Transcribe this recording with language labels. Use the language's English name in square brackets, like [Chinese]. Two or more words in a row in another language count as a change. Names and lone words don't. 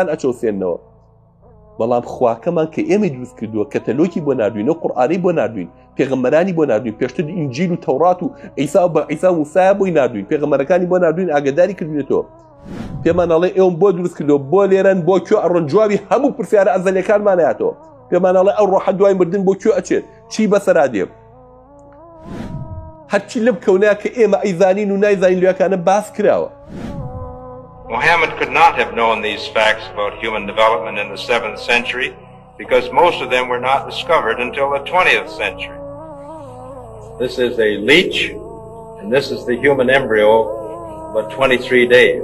[Central Kurdish] ئەچەوسێنەوە بەڵام خواکەمان کە ئێمە دروست کردووە کەتەلۆکی بۆ ناردوین و قورئانی بۆ ناردوین پێغەمبەرانی بۆ ناردوین پێشتر ئینجیل و تەورات و عیسا و عیسا و موسا بۆی ناردوین پێغەمبەرەکانی بۆ ناردوین ئاگاداری کردوێتەوە پێمان ئەڵێ ئێوەم بۆ دروست کردووە بۆ لێرەن بۆ کوێ ئەڕۆن جوابی هەموو پرسیارە ئەزەلیەکانمان هاتەوە پێمان ئەڵێ ئەو ڕۆحە دوای مردن بۆ کوێ ئەچێت چی بەسەرا دێ هەرچی لەم کەونەیە کە ئێمە ئەیزانین و نایزانین لێوەکانە باس کراوە [English] Muhammad could not have known these facts about human development in the 7th century because most of them were not discovered until the 20th century. This is a leech, and this is the human embryo, but 23 days.